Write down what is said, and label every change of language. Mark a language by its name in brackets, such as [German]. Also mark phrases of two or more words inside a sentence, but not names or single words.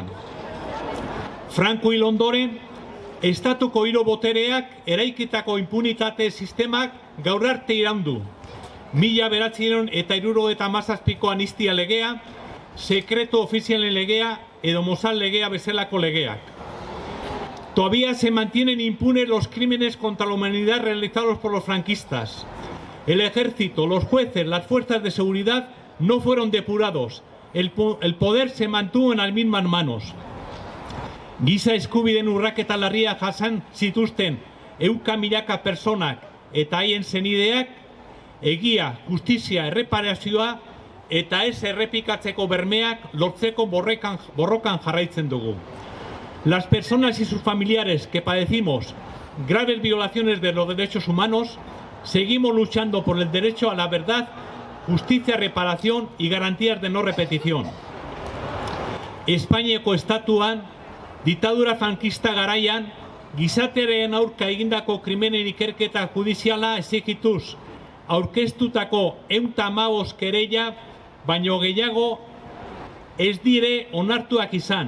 [Basque] Franco hil ondoren, estatuko hiru botereak eraikitako impunitate sistemak gaur arte iraundu. 1977ko amnistia legea, sekreto ofizialen legea edo Mozal legea bezalako legeak. [Spanish] Todavía se mantienen impunes los crímenes contra la humanidad realizados por los franquistas. El ejército, los jueces, las fuerzas de seguridad no fueron depurados. El poder se mantuvo en las mismas manos. [Basque] Giza eskubideen urraketa larria jasan zituzten 100.000 personak eta haien senideak egia, justizia, erreparazioa eta ez errepikatzeko bermeak lortzeko borrokan jarraitzen dugu. [Spanish] Las personas y sus familiares que padecimos graves violaciones de los derechos humanos, seguimos luchando por el derecho a la verdad, justicia, reparación y garantías de no repetición. [Basque] Espainiako estatuan, diktadura frankista garaian, gizatearen aurka egindako krimenen ikerketa judiziala exigituz, aurkeztutako 115 kereila, baino gehiago ez dire onartuak izan.